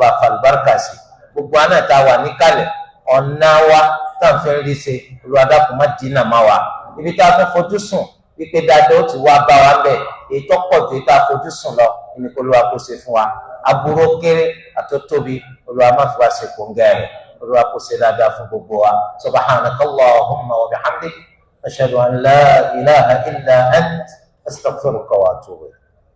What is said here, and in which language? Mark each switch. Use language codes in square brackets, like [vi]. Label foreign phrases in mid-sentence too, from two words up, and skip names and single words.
[yo] bá fàlùbáríkà sí gbogbo àná tá a wà níkàlẹ̀ ọ̀nà wa tá à ń fẹ́ rí ṣe Olúwa dákun má dínà má wa ibi tá a fẹ́ fojú sùn wípé dáadáa ó ti wá bá wa bẹ́ẹ̀ èyí tó pọ̀ ju tá a fojú sùn lọ ní kó Olúwa kó ṣe fún wa aburú kéré àtótóbi Olúwa má fi wá ṣe kòńgẹ́ rẹ̀ Olúwa kó ṣe dáadáa fún gbogbo wa [ar] سبحانك اللهم وبحمدك أشهد أن لا إله إلا أنت أستغفرك وأتوب إليك.